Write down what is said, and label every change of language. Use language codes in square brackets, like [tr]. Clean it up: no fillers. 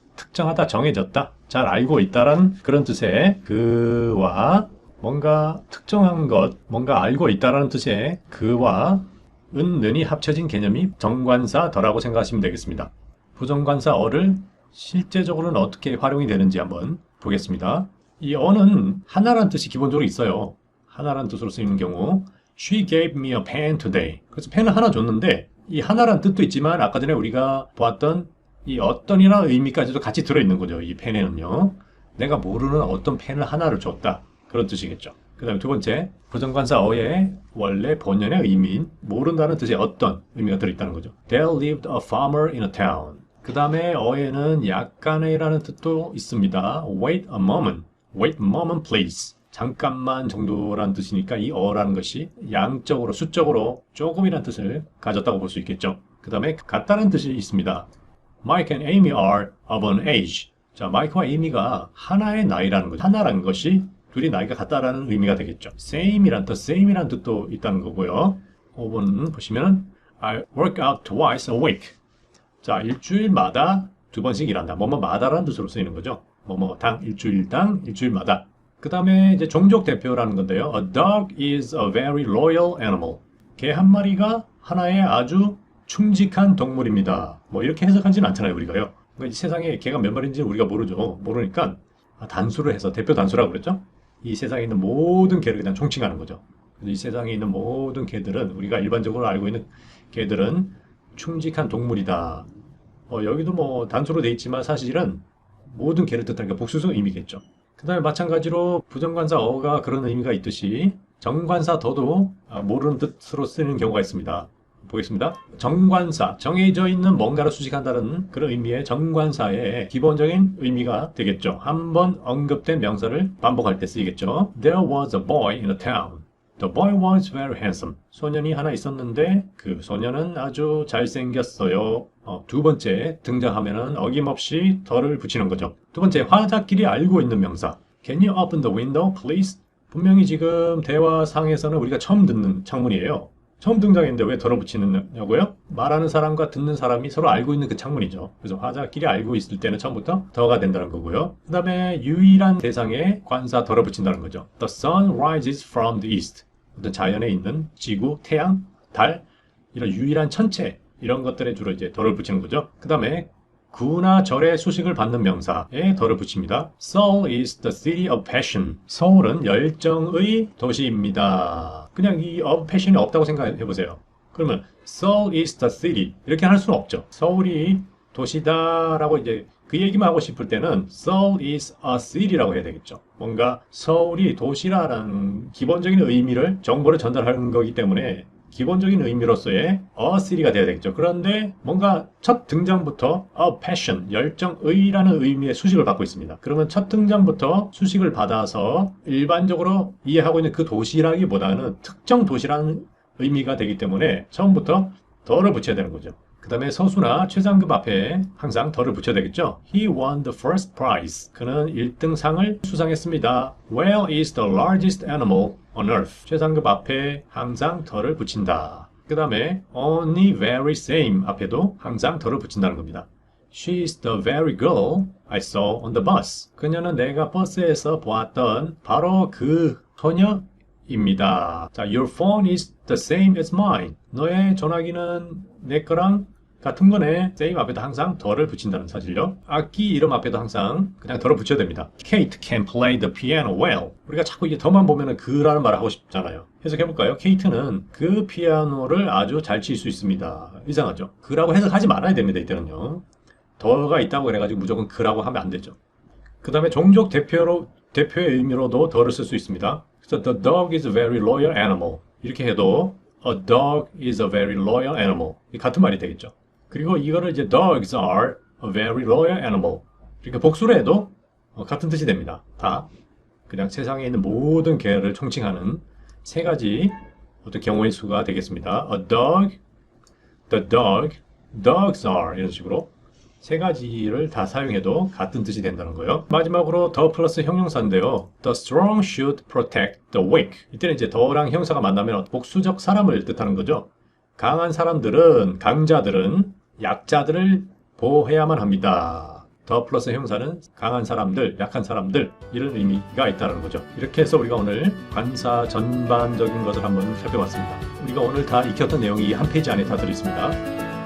[ko] 특정하다, 정해졌다. 잘 알고 있다라는 그런 뜻의 그와 뭔가 특정한 것, 뭔가 알고 있다라는 뜻의 그와 은는이 합쳐진 개념이 정관사 더라고 생각하시면 되겠습니다. 부정관사 어를 실제적으로는 어떻게 활용이 되는지 한번 보겠습니다. 이 어는 하나라는 뜻이 기본적으로 있어요. 하나라는 뜻으로 쓰이는 경우 [en] She gave me a pen today. [ko] 그래서 펜을 하나 줬는데 이 하나라는 뜻도 있지만 아까 전에 우리가 보았던 이 어떤이라는 의미까지도 같이 들어있는 거죠. 이 펜에는요. 내가 모르는 어떤 펜을 하나를 줬다. 그런 뜻이겠죠. 그 다음에 두 번째, 부정관사 어의 원래 본연의 의미인 모른다는 뜻의 어떤 의미가 들어있다는 거죠. [en] There lived a farmer in a town. [ko] 그 다음에 어에는 약간의라는 뜻도 있습니다. [en] Wait a moment please. [ko] 잠깐만 정도라는 뜻이니까 이 어라는 것이 양적으로, 수적으로 조금이라는 뜻을 가졌다고 볼 수 있겠죠. 그 다음에 같다는 뜻이 있습니다. [en] Mike and Amy are of an age. [ko] 자, 마이크와 에이미가 하나의 나이라는 거죠. 하나라는 것이 둘이 나이가 같다라는 의미가 되겠죠. same이란 the same이란 뜻도 있다는 거고요. 5번 보시면 [en] I work out twice a week. [ko] 자, 일주일마다 2번씩 일한다. 뭐뭐마다라는 뜻으로 쓰이는 거죠. 뭐뭐당, 일주일당, 일주일마다. 그 다음에 이제 종족 대표라는 건데요. [en] A dog is a very loyal animal. [ko] 개 한 마리가 하나의 아주 충직한 동물입니다. 뭐 이렇게 해석하지는 않잖아요, 우리가요. 그러니까 이 세상에 개가 몇 마리인지 우리가 모르죠. 모르니까 단수를 해서 대표 단수라고 그랬죠. 이 세상에 있는 모든 개를 그냥 총칭하는 거죠. 그래서 이 세상에 있는 모든 개들은 우리가 일반적으로 알고 있는 개들은 충직한 동물이다. 여기도 뭐 단수로 돼 있지만 사실은 모든 개를 뜻하니까 복수성 의미겠죠. 그 다음에 마찬가지로 부정관사 어가 그런 의미가 있듯이 정관사 더도 모르는 뜻으로 쓰는 경우가 있습니다. 보겠습니다. 정관사, 정해져 있는 뭔가를 수식한다는 그런 의미의 정관사의 기본적인 의미가 되겠죠. 한번 언급된 명사를 반복할 때 쓰이겠죠. [en] There was a boy in the town. The boy was very handsome. [ko] 소년이 하나 있었는데 그 소년은 아주 잘생겼어요. 두 번째 등장하면은 어김없이 덜을 붙이는 거죠. 두 번째 화자끼리 알고 있는 명사. [en] Can you open the window, please? [ko] 분명히 지금 대화상에서는 우리가 처음 듣는 창문이에요. 처음 등장했는데 왜 덜어 붙이느냐고요? 말하는 사람과 듣는 사람이 서로 알고 있는 그 창문이죠. 그래서 화자끼리 알고 있을 때는 처음부터 더가 된다는 거고요. 그 다음에 유일한 대상에 관사 덜어 붙인다는 거죠. [en] The sun rises from the east. [ko] 어떤 자연에 있는 지구, 태양, 달 이런 유일한 천체 이런 것들에 주로 이제 덜을 붙이는 거죠. 그 다음에 구나 절의 수식을 받는 명사에 덜을 붙입니다. [en] Seoul is the city of passion. [ko] 서울은 열정의 도시입니다. 그냥 이 of passion이 없다고 생각해 보세요. 그러면 [en] Seoul is the city [ko] 이렇게 할 수는 없죠. 서울이 도시다라고 이제 그 얘기만 하고 싶을 때는 [en] Seoul is a city [ko] 라고 해야 되겠죠. 뭔가 서울이 도시라는 기본적인 의미를 정보를 전달하는 거기 때문에 기본적인 의미로서의 a city가 돼야 되겠죠. 그런데 뭔가 첫 등장부터 a passion, 열정의라는 의미의 수식을 받고 있습니다. 그러면 첫 등장부터 수식을 받아서 일반적으로 이해하고 있는 그 도시라기보다는 특정 도시라는 의미가 되기 때문에 처음부터 더를 붙여야 되는 거죠. 그 다음에 서수나 최상급 앞에 항상 더를 붙여야 되겠죠. [en] He won the first prize. [ko] 그는 1등상을 수상했습니다. [en] Whale is the largest animal on earth. [ko] 최상급 앞에 항상 더를 붙인다. 그 다음에 only very same 앞에도 항상 더를 붙인다는 겁니다. [en] She is the very girl I saw on the bus. [ko] 그녀는 내가 버스에서 보았던 바로 그 소녀입니다. [en] 자, your phone is the same as mine. [ko] 너의 전화기는 내 거랑 같은 거네. same 앞에도 항상 더를 붙인다는 사실요. 악기 이름 앞에도 항상 그냥 더를 붙여야 됩니다. [en] Kate can play the piano well. [ko] 우리가 자꾸 이게 더만 보면은 그라는 말을 하고 싶잖아요. 해석해볼까요? 케이트는 그 피아노를 아주 잘 칠 수 있습니다. 이상하죠? 그라고 해석하지 말아야 됩니다. 이때는요. 더가 있다고 그래가지고 무조건 그라고 하면 안 되죠. 그 다음에 종족 대표의 의미로도 더를 쓸 수 있습니다. 그래서 [en] the dog is a very loyal animal. [ko] 이렇게 해도 [en] a dog is a very loyal animal. [ko] 같은 말이 되겠죠. 그리고 이거를 이제 [en] dogs are a very loyal animal. [ko] 이렇게 복수로 해도 같은 뜻이 됩니다. 다 그냥 세상에 있는 모든 개를 총칭하는 세 가지 어떤 경우의 수가 되겠습니다. [en] A dog, the dog, dogs are [ko] 이런 식으로 세 가지를 다 사용해도 같은 뜻이 된다는 거예요. 마지막으로 the 플러스 형용사인데요. [en] The strong should protect the weak. [ko] 이때는 이제 the랑 형사가 만나면 복수적 사람을 뜻하는 거죠. 강한 사람들은, 강자들은 약자들을 보호해야만 합니다. 더 플러스 형사는 강한 사람들, 약한 사람들 이런 의미가 있다는 거죠. 이렇게 해서 우리가 오늘 관사 전반적인 것을 한번 살펴봤습니다. 우리가 오늘 다 익혔던 내용이 이 한 페이지 안에 다 들어있습니다.